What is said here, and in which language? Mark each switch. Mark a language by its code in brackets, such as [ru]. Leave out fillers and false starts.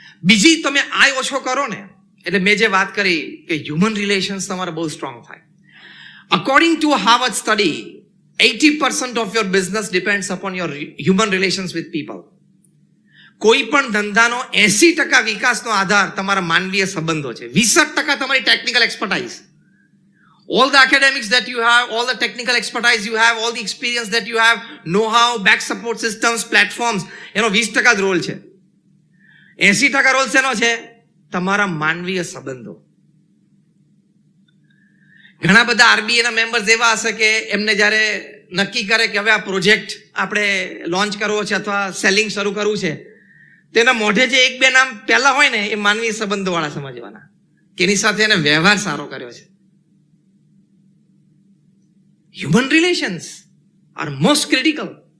[gu] બીજી, તમે આ ઓછો કરો ને, એટલે મેં જે વાત કરી કે હ્યુમન રિલેશન્સ તમારા બહુ સ્ટ્રોંગ થાય. [en] According to Harvard study, 80% of your business depends upon your human relations with people. [gu] કોઈ પણ ધંધાનો 80% વિકાસનો આધાર તમારા માનવીય સંબંધો છે. 20% તમારી technical expertise. [en] All the academics that you have, all the technical expertise you have, all the experience that you have, know-how, back support systems, platforms, [gu] એનો 20% જ રોલ છે. 80% રોલ શેનો છે? તમારા માનવીય સંબંધો. ઘણા બધા આરબીઆઈ ના મેમ્બર્સ એવા હશે કે એમને જ્યારે નક્કી કરે કે હવે આ પ્રોજેક્ટ આપણે લોન્ચ કરવો છે અથવા સેલિંગ શરૂ કરવું છે, તેના મોઢે જે 1-2 નામ પહેલા હોય ને એ માનવીય સંબંધો વાળા સમજવાના, કે એની સાથે એને વ્યવહાર સારો કર્યો છે. [en] Human relations are most critical.